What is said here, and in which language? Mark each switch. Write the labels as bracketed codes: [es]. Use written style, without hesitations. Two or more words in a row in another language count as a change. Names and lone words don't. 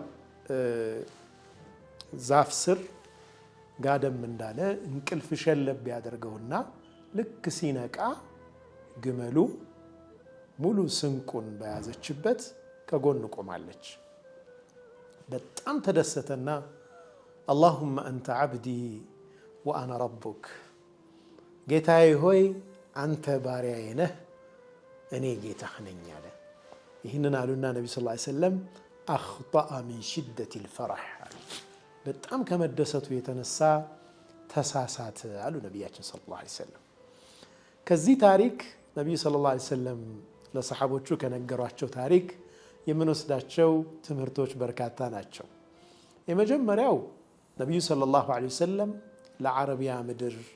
[am] ዛፍ ስር ጋደም እንዳለ እንቅልፍ ሸለብ ያደርገውና ልክ ሲነቃ ግመሉ ሙሉ ስንቁን በያዘችበት ከጎን ቆማለች። በጣም ተደሰተና [ar] اللهم أنت عبدي وأنا ربك [am] ጌታዬ ሆይ አንተ ባሪያዬ ነህ እኔ ጌታህ ነኝ አለ። ይህንን አሉና ነብዩ [ar] صلى الله عليه وسلم أخطأ من شدة الفرح [am] በጣም ከመደሰቱ የተነሳ ተሳሳተ አሉ ነብያችን [ar] صلى الله عليه وسلم። [am] ከዚህ ታሪክ ነብዩ [ar] صلى الله عليه وسلم [am] ለሰሃቦቹ ከነገሯቸው ታሪክ የምንወስዳቸው ትምህርቶች በርካታ ናቸው። የመጀመሪያው ነብዩ [ar] صلى الله عليه وسلم [am] ለዓረቢያ ምድር